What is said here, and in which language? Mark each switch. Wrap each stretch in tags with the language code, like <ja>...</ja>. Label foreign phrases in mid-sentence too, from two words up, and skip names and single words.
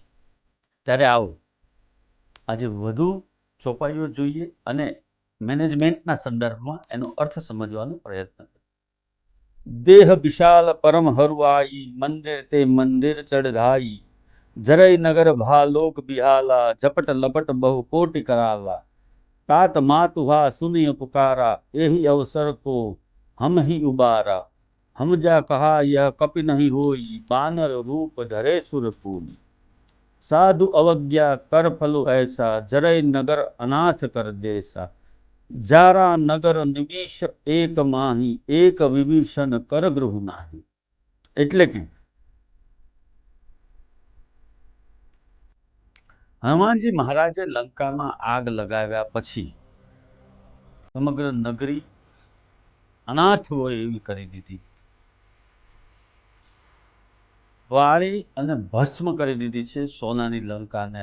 <gu>ત્યારે આવો આજે વધુ ચોપાઈઓ જોઈએ અને મેનેજમેન્ટના સંદર્ભમાં એનો અર્થ સમજવાનો પ્રયત્ન કરીએ.</gu> <awa>देह विशाल परम हरुआई, मंदिर ते मंदिर चढ़ाई, जरय नगर भालोक બિहाला, झपट लपट बहु कोटि कराला, तात मातु हा सुनिय पुकारा, यही अवसर को हम ही उबारा, हम जा कहा यह कपि नहीं होई, बानर रूप धरे सुरपूरी, साधु अवज्ञा कर फलो ऐसा, जरय नगर अनाथ कर जैसा, जारा नगर निमिष एक माही, एक विभीषण कर गृह नाही.</awa> <gu>એટલે કે હનુમાનજી મહારાજે લંકામાં આગ લગાવ્યા પછી સમગ્ર નગરી અનાથ હોય એવી કરી દીધી, વાળી અને ભસ્મ કરી દીધી છે સોનાની લંકાને.</gu>